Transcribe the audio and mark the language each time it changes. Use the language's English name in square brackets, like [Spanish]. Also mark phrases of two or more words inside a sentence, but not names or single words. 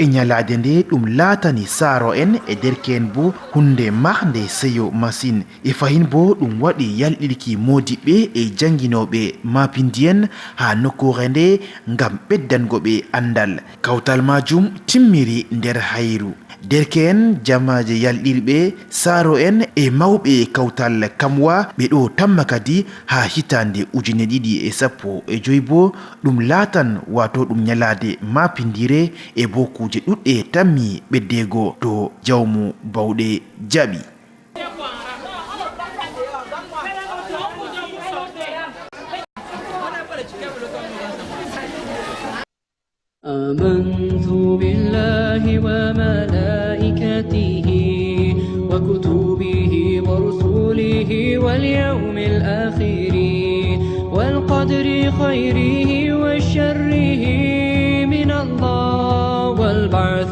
[Fula] nyalade nde ɗum laatani saaro en e derken bo hunde marde seyo masine e fahin bo ɗum waɗi yalɗirki modiɓɓe e janginoɓe mapindiyen ha nokkure nde ngam ɓeddango ɓe andal kawtal majum timmiri nder hayru derken jamaje yalɗirɓe saaro en e mawɓe kawtal kamwa ɓe ɗo tamma kadi ha hitande 2015 bo ɗum laatan wato ɗum nyalade mapindire e bo kuje ɗuɗɗe tammi ɓeddego to jawmu bawɗe jaɓi. [Arabic] آمنت بالله وملائكته وكتبه ورسله واليوم الآخر والقدر خيره وشره من الله والبعث